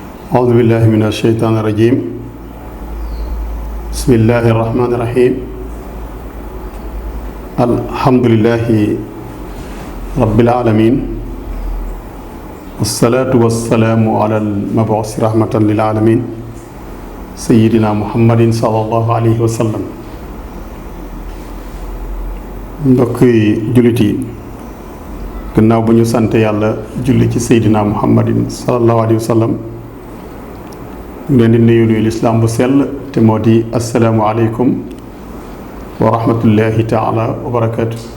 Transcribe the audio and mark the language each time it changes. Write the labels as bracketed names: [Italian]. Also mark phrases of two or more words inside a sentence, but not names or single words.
[Arabic] أعوذ بالله من الشيطان الرجيم بسم الله الرحمن الرحيم الحمد لله رب العالمين والصلاة والسلام على المبعوث رحمة للعالمين سيدنا محمد صلى الله عليه وسلم [Wolof] mbokki jullit yi gannaaw bu ñu sant yàlla julli ci seydina muhammadin [Arabic] صلى الله عليه وسلم [Wolof] ñu leen di nuyu lislaam bu sell te moo di [Arabic] السلام عليكم ورحمة الله تعالى وبركاته.